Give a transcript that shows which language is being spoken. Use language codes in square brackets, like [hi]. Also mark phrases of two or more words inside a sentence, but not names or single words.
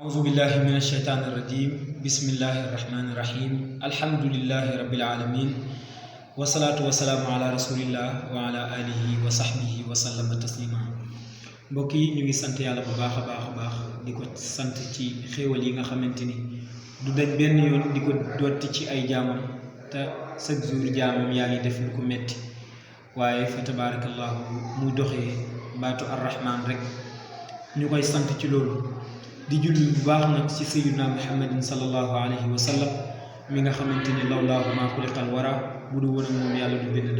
[ar] أعوذ بالله من الشيطان الرجيم بسم الله الرحمن الرحيم الحمد لله رب العالمين والصلاة والسلام على رسول الله وعلى آله وصحبه وسلم تسليما [wo] mbokki ñu ngi sant yàlla bu baax a baax di ko sant ci xéewal yi nga xamanteni du dañ benn yoon di ko dotti ci ay jaamam te [fr] chaque jour [wo] jaamam yaa ngi def lu ko metti waaye fa tabarakallahu mu doxee baatu arrahman rek ñu koy sant ci loolu di julli bu baax nag ci [ar] سيدنا محمد صلى الله عليه وسلم [wo] mi nga xamanteni [ar] لولاه ما خلق الورى [wo] bu du woon moom yàlla du bind